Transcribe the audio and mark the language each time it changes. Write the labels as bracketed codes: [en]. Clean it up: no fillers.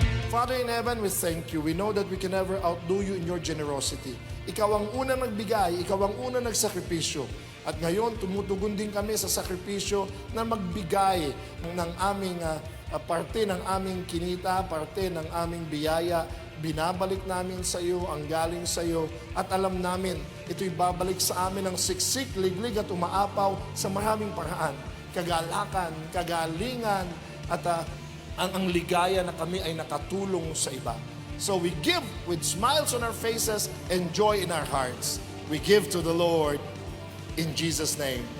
[en] Father in heaven, we thank you. We know that we can never outdo you in your generosity. [tl] Ikaw ang unang nagbigay, ikaw ang unang nagsakripisyo. At ngayon, tumutugon din kami sa sakripisyo na magbigay ng aming parte ng aming kinita, parte ng aming biyaya. Binabalik namin sa iyo ang galing sa iyo at alam namin ito'y babalik sa amin ng siksik, liglig at umaapaw sa maraming paraan. Kagalakan, kagalingan at ang ligaya na kami ay nakatulong sa iba. [en] So we give with smiles on our faces and joy in our hearts. We give to the Lord in Jesus' name.